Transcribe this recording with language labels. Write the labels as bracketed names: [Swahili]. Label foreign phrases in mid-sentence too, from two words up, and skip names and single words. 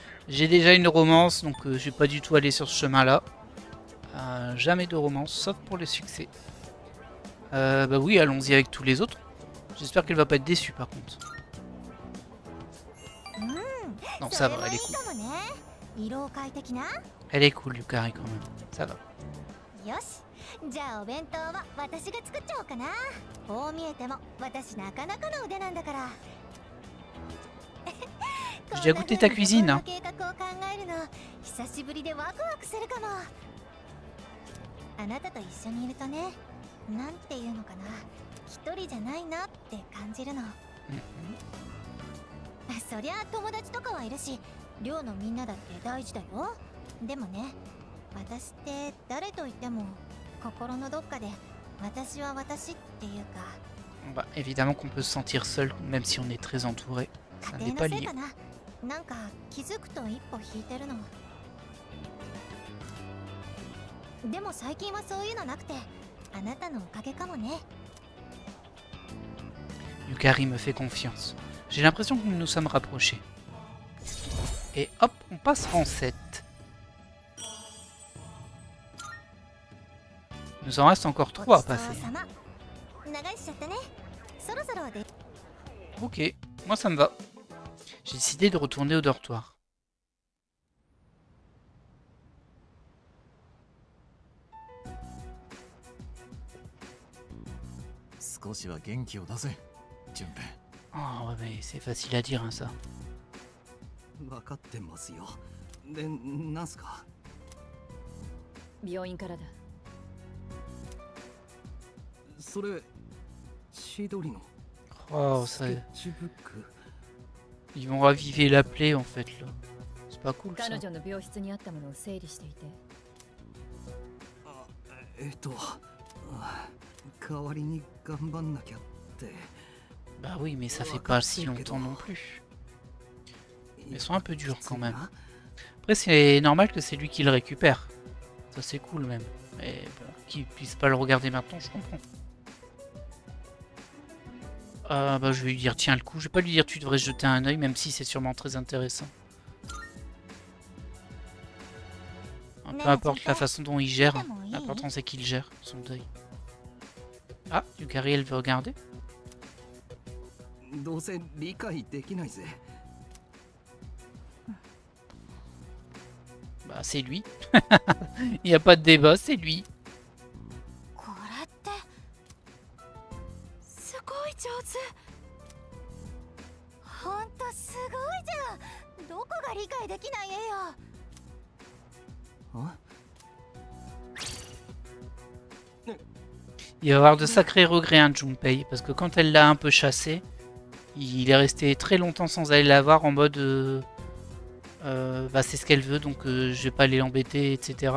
[French] Alors, j'ai déjà une romance, donc je vais pas du tout aller sur ce chemin-là. Jamais de romance, sauf pour le succès. Bah oui, allons-y avec tous les autres. J'espère qu'elle va pas être déçue par contre. Non, ça va, elle est cool. Elle est cool, Yukari, quand même. Ça va. [Japanese] よし、じゃあお弁当は私が作っちゃおうかな。こう見えても私なかなかの腕なんだから。 [French] J'ai déjà goûté ta cuisine, hein. [Japanese] 計画を考えるの久しぶりでワクワクするかも。あなたと一緒にいるとね、なんていうのかな、一人じゃないなって感じるの。そりゃ友達とかはいるし、寮のみんなだって大事だよ。でもね、私って誰と言っても心のどっかで私は私っていうか。 [French] Bah, évidemment qu'on peut se sentir seul, même si on est très entouré. Ça n'est pas lié. [Japanese] なんか気づくと一歩引いてるの。でも最近はそういうのなくて、あなたのおかげかもね。 [French] Yukari me fait confiance. J'ai l'impression que nous nous sommes rapprochés. Et hop, on passe rang 7. Il nous en reste encore 3 à passer. Ok, moi ça me va. J'ai décidé de retourner au dortoir. Oh ouais, mais c'est facile à dire hein, ça. [Japanese] 分かってますよ。で、なんすか？病院からだ。それ、千鳥の [French] Oh, [Japanese] ス [French] ça... [Japanese] ケッチブック。 [French] Ils vont raviver la plaie en fait là. C'est pas cool ça. [Japanese] 彼女の病室にあったものを整理していて。代わりに頑張んなきゃって。 [French] Bah oui, mais ça fait pas si longtemps non plus. Ils sont un peu durs quand même. Après, c'est normal que c'est lui qui le récupère. Ça, c'est cool même. Mais bon, qu'il puisse pas le regarder maintenant, je comprends. Bah, je vais lui dire, tiens le coup. Je vais pas lui dire, tu devrais jeter un œil, même si c'est sûrement très intéressant. Peu importe la façon dont il gère, l'important c'est qu'il gère son deuil. Ah, Yukari, elle veut regarder. [Japanese] どうせ理解できないぜ。 [French] Bah c'est lui. Il n'y a pas de débat, c'est lui. [Japanese] これってすごい上手。ほんとすごいじゃん。どこが理解できない絵よ。 [French] Il va avoir de sacrés regrets, hein, Junpei, parce que quand elle l'a un peu chassé, il est resté très longtemps sans aller la voir en mode bah c'est ce qu'elle veut, donc je vais pas aller l'embêter, etc.